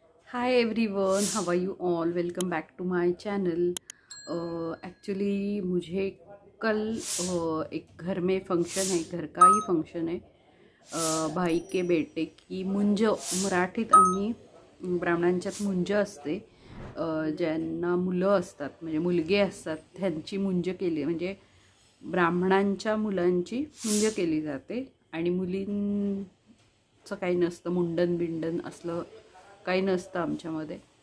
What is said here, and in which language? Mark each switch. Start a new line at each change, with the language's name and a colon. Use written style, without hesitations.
English: Hi everyone, how are you all? Welcome back to my channel.
Hindi: Actually मुझे कल एक घर में फंक्शन है, घर का ही फंक्शन है। भाई के बेटे की मुंज,
Marathi: मराठीत आम्ही ब्राह्मणांच्यात मुंज असते, ज्यांना मुलं असतात म्हणजे मुलगे असतात त्यांची मुंज केली, म्हणजे ब्राह्मणांच्या मुलांची मुंज केली जाते आणि मुलींचं काही नसतं, मुंडन बिंडन असलं काही नसतं आमच्यामध्ये.